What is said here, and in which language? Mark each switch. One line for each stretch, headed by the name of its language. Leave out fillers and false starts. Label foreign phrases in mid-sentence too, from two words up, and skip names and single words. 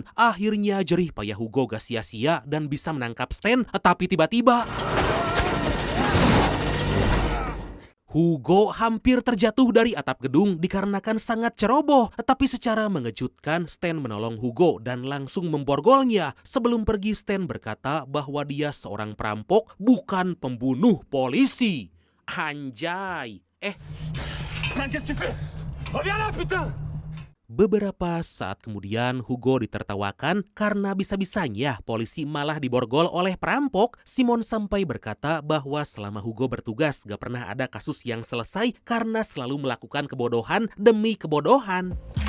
Indonesian: Akhirnya jerih payah Hugo gak sia-sia dan bisa menangkap Stan, tapi tiba-tiba Hugo hampir terjatuh dari atap gedung dikarenakan sangat ceroboh. Tapi secara mengejutkan, Stan menolong Hugo dan langsung memborgolnya. Sebelum pergi, Stan berkata bahwa dia seorang perampok, bukan pembunuh polisi. Anjay.
French: Qu'est-ce que tu fais? Reviens là, putain!
Indonesian: Beberapa saat kemudian, Hugo ditertawakan karena bisa-bisanya polisi malah diborgol oleh perampok. Simon sampai berkata bahwa selama Hugo bertugas gak pernah ada kasus yang selesai karena selalu melakukan kebodohan demi kebodohan.